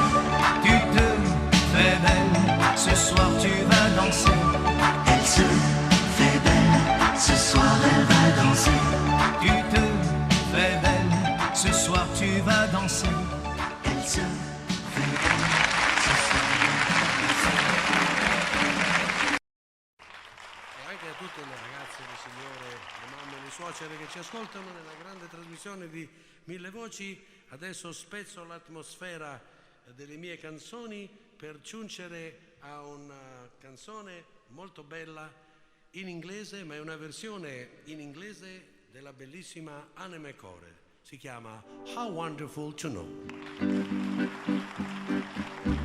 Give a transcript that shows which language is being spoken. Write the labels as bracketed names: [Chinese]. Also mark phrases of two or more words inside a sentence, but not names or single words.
[French] Tu te fais belle, ce soir tu vas danser. Elle se fait belle, ce soir elle va danser. Tu te fais belle, ce soir tu vas danser. Elle se fait belle, ce soir [Italian] E anche a tutte le ragazze, le signore, le mamme e le suocere che ci ascoltano nella grande trasmissione di Mille Voci. Adesso spezzo l'atmosfera delle mie canzoni per giungere a una canzone molto bella in inglese, ma è una versione in inglese della bellissima Anne McCore. Si chiama How Wonderful to Know.